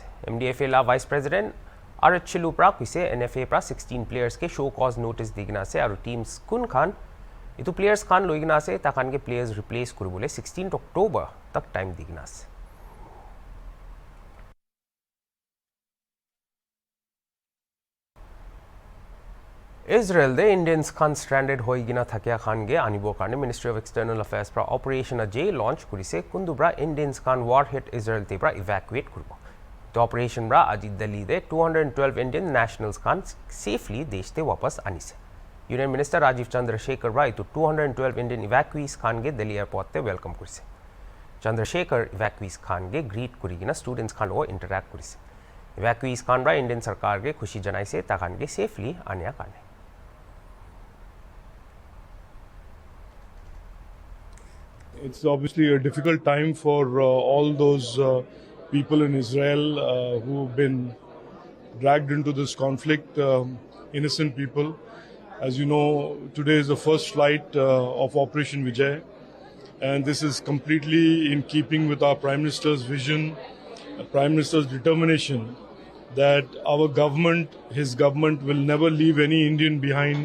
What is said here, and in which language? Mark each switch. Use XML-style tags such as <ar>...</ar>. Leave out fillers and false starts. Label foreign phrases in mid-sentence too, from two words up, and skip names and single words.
<nag>MDFA la</nag> <en>vice president</en> <nag>RS Chilupra koise NFA pora 16 playerske</nag> <en>show cause notice</en> <nag>di kine ase, aru teams konkhan eitu players khan loi kine ase, takanke</nag> <en>players replace</en> <nag>koribole 16 October tak time di kine ase. Israel de Indians khan stranded hoi gina thakia khan ge anibo karne Ministry of External Affairs pra Operation Ajay launch kurise, kundubra Indians khan</nag> <en>war hit</en> <nag>Israel te pra evacuate kurbo.</nag> <en>The operation</en> <nag>bra aji Delhi de 212</nag> <en>Indian nationals</en> <nag>khan safely desh te wapas anise. Union Minister Rajiv Chandrasekhar bra itu 212</nag> <en>Indian evacuees</en> <nag>khan ge Delhi airport te welcome kurise. Chandrasekhar evacuees khan ge greet kuri gina students khan lo interact kurise. Evacuees khan bra Indian sarkar ge khushi janaise ta khan ge safely anya karne.</nag> <en>It's obviously a difficult time for all those people in Israel who've been dragged into this conflict, innocent people. As you know, today is the first flight of Operation Vijay, and this is completely in keeping with our Prime Minister's vision, Prime Minister's determination that our government, his government, will never leave any Indian behind.</en>